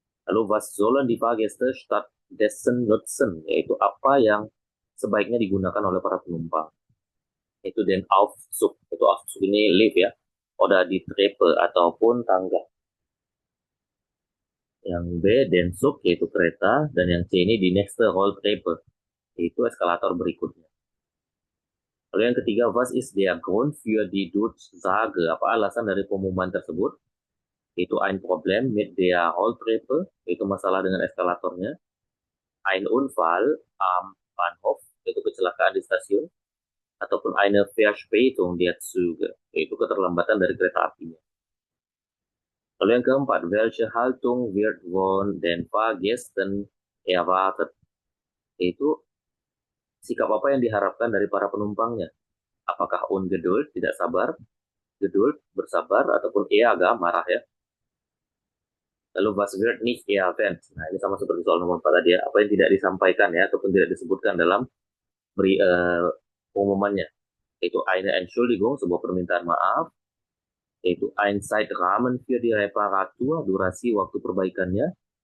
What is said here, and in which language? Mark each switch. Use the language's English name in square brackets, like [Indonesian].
[Indonesian] Lalu [German] was sollen die Fahrgäste stattdessen nutzen? [Indonesian] Yaitu apa yang sebaiknya digunakan oleh para penumpang. Itu [German] den Aufzug. [Indonesian] Itu Aufzug ini lift ya. [German] Oder die Treppe [Indonesian] ataupun tangga. Yang B, [German] den Zug [Indonesian] yaitu kereta. Dan yang C ini [German] die nächste Rolltreppe. [Indonesian] Yaitu eskalator berikutnya. Lalu yang ketiga, [German] was ist der Grund für die Durchsage? [Indonesian] Apa alasan dari pengumuman tersebut? Itu [German] ein Problem mit der Rolltreppe. [Indonesian] Itu masalah dengan eskalatornya. [German] Ein Unfall am Bahnhof. [Indonesian] Itu kecelakaan di stasiun. Ataupun [German] eine Verspätung der Züge. [Indonesian] Yaitu keterlambatan dari kereta apinya. Lalu yang keempat, [German] welche Haltung wird von den Fahrgästen erwartet? [Indonesian] Yaitu sikap apa yang diharapkan dari para penumpangnya? Apakah Ungeduld, tidak sabar, Geduld, bersabar, ataupun agak marah ya? Lalu [German] was wird nicht erwähnt? [Indonesian] Nah ini sama seperti soal nomor 4 tadi ya. Apa yang tidak disampaikan ya, ataupun tidak disebutkan dalam pengumumannya? Yaitu [German] eine Entschuldigung, [Indonesian] sebuah permintaan maaf. Yaitu [German] ein Zeitrahmen für die Reparatur, [Indonesian] durasi waktu perbaikannya.